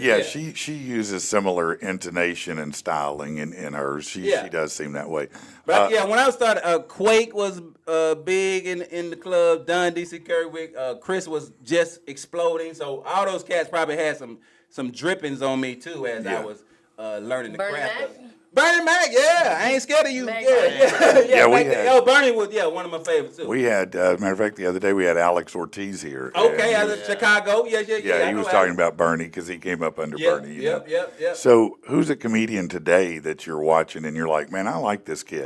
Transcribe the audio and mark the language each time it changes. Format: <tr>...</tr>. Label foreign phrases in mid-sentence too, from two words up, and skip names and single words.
<en>Yeah, she uses similar intonation and styling in hers. She does seem that way. But when I started, Quake was big in the club. Don D.C. Curry, Chris was just exploding. So all those cats probably had some drippings on me too as I was learning the Bernie craft. Mac? Bernie Mac, yeah, I ain't scared of you. Mac. Yeah, we back then- had- Bernie was one of my favorites too. We had, matter of fact, the other day we had Alex Ortiz here. Okay, and I was in Chicago. Yeah. yeah, I he know was Alex. talking about Bernie because he came up under Bernie. You know? Yep. So, who's a comedian today that you're watching and you're like, man, I like this kid.</en>